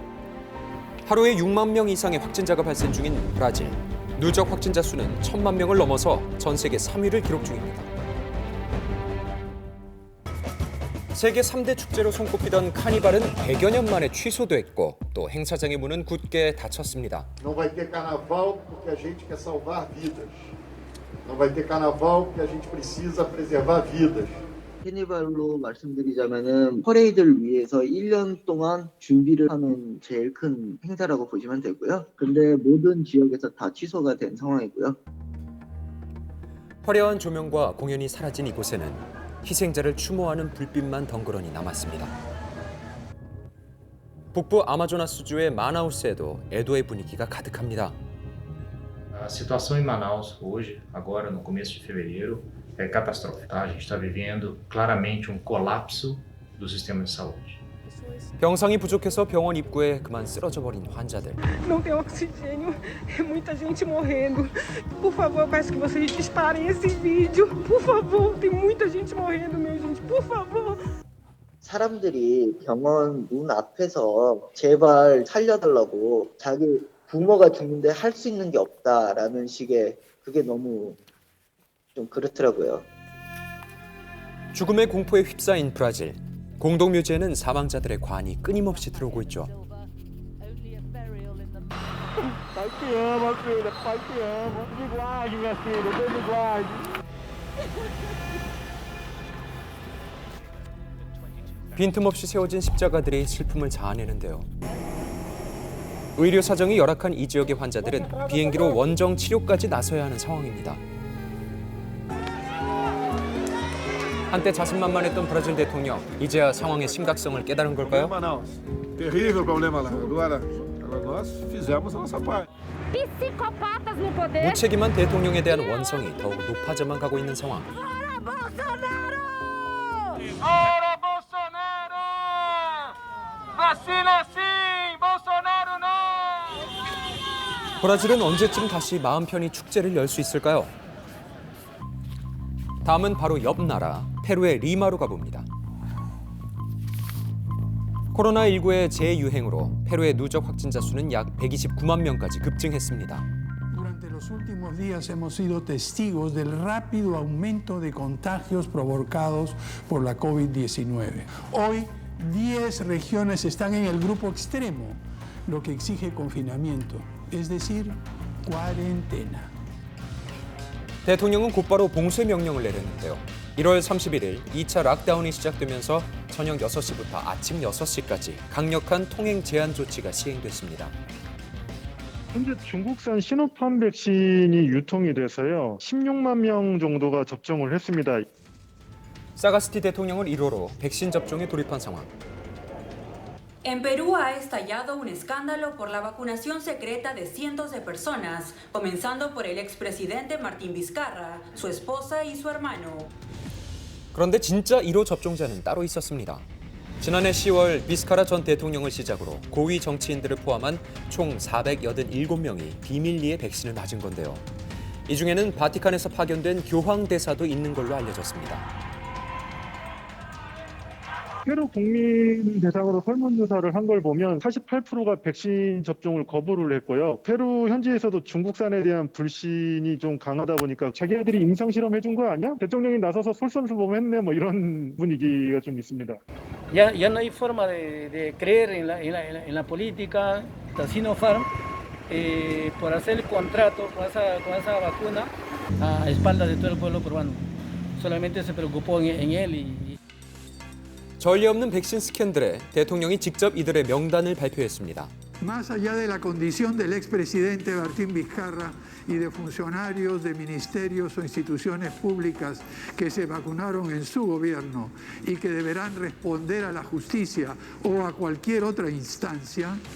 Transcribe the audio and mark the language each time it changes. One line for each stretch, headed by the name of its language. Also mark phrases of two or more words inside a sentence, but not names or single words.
Korean: 하루에 6만 명 이상의 확진자가 발생 중인 브라질. 누적 확진자 수는 1,000만 명을 넘어서 전 세계 3위를 기록 중입니다. 세계 3대 축제로 손꼽히던 카니발은 100여 년 만에 취소됐고 또 행사장의 문은 굳게 닫혔습니다.
Portuguese: Não vai ter carnaval porque a gente quer salvar vidas. Não vai ter carnaval porque a gente precisa preservar vidas.
Korean: 캐니발로 말씀드리자면은 퍼레이드를 위해서 1년 동안 준비를 하는 제일 큰 행사라고 보시면 되고요. 근데 모든 지역에서 다 취소가 된 상황이고요. 화려한 조명과 공연이 사라진 이곳에는 희생자를 추모하는 불빛만 덩그러니 남았습니다. 북부 아마조나스주의 마나우스에도 애도의 분위기가 가득합니다.
Portuguese: A situação em Manaus hoje, agora no começo de fevereiro, é catastrófica. A gente está vivendo claramente colapso do sistema de saúde.
Korean: 병상이 부족해서 병원 입구에 그만 쓰러져 버린 환자들.
Portuguese: Não tem oxigênio, é muita gente morrendo. Por favor, eu peço que vocês disparem esse vídeo. Por favor, tem muita gente morrendo, minha gente. Por favor.
Korean: 사람들이 병원 문 앞에서 제발 살려달라고 자기 부모가 죽는데 할 수 있는 게 없다라는 식의 그게 너무 좀 그렇더라고요. 죽음의 공포에 휩싸인 브라질. 공동묘지에는 사망자들의 관이 끊임없이 들어오고 있죠.
Portuguese: Pai te ama, filha. Pai te ama. Me guarde, minha filha. Deus me guarde.
Korean: 빈틈없이 세워진 십자가들이 슬픔을 자아내는데요. 의료 사정이 열악한 이 지역의 환자들은 비행기로 원정 치료까지 나서야 하는 상황입니다. 한때 자신만만했던 브라질 대통령, 이제야 상황의 심각성을 깨달은 걸까요?
Portuguese: Manaus. Terrível problema lá. Agora nós fizemos a nossa parte. Psicopatas no poder.
Korean: 무책임한 대통령에 대한 원성이 더욱 높아져만 가고 있는 상황.
Portuguese: Fora Bolsonaro! Fora Bolsonaro! Vacina sim, Bolsonaro não!
Korean: 브라질은 언제쯤 다시 마음 편히 축제를 열 수 있을까요? 다음은 바로 옆 나라 페루의 리마로 가봅니다. 코로나19의 재유행으로 페루의 누적 확진자 수는 약 129만 명까지 급증했습니다.
Spanish: Durante los últimos días hemos sido testigos del rápido aumento de contagios provocados por la COVID-19. Hoy, 10 regiones están en el grupo extremo, lo que exige confinamiento, es decir, cuarentena.
Korean: 대통령은 곧바로 봉쇄 명령을 내렸는데요. 1월 31일 2차 락다운이 시작되면서 저녁 6시부터 아침 6시까지 강력한 통행 제한 조치가 시행됐습니다. 현재 중국산 시노팜 백신이 유통이 돼서요. 16만 명 정도가 접종을 했습니다. 사가스티 대통령은 1호로 백신 접종에 돌입한 상황.
Spanish: En Perú ha estallado un escándalo por la vacunación secreta de cientos de personas, comenzando por el expresidente Martín Vizcarra, su esposa y su hermano.
Korean: 그런데 진짜 1호 접종자는 따로 있었습니다. 지난해 10월 비스카라 전 대통령을 시작으로 고위 정치인들을 포함한 총 487명이 비밀리에 백신을 맞은 건데요. 이 중에는 바티칸에서 파견된 교황 대사도 있는 걸로 알려졌습니다. 페루 국민 대상으로 설문조사를 한 걸 보면 48%가 백신 접종을 거부를 했고요. 페루 현지에서도 중국산에 대한 불신이 좀 강하다 보니까 자기네들이 임상실험 해준 거 아니야? 대통령이 나서서 솔선수범했네 뭐 이런 분위기가 좀 있습니다.
Spanish: Ya no hay forma de creer en la política. Sinopharm, por hacer el contrato con esa vacuna a espaldas de todo el pueblo peruano. Solamente se preocupó en él y
Korean: 전례 없는 백신 스캔들에 대통령이 직접 이들의 명단을 발표했습니다.
Spanish: Más allá de la condición del expresidente Martín Vizcarra y de funcionarios de ministerios o instituciones públicas que se vacunaron en su gobierno y que deberán responder a la justicia o a cualquier otra instancia,